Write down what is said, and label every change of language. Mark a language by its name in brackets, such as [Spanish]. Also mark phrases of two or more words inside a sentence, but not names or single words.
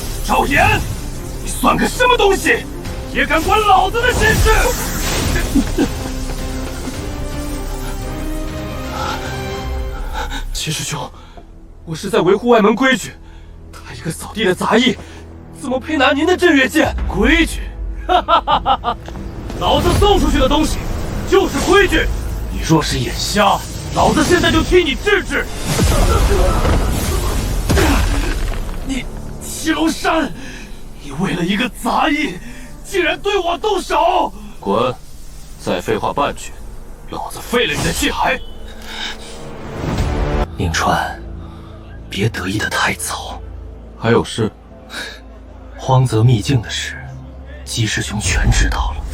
[Chinese] 趙岩，你算個什麼東西？也敢管老子的閒事？騎士兄，我是在維護外門規矩。他一個掃地的雜役，怎麼配拿您的鎮月劍？規矩？哈哈哈哈哈！老子送出去的東西就是規矩。你若是眼瞎，老子現在就替你治治。你祁隆山，你為了一個雜役，竟然對我動手！滾！再廢話半句，老子廢了你的氣海！寧川，別得意的太早。還有事？荒澤秘境的事，姬師兄全知道了。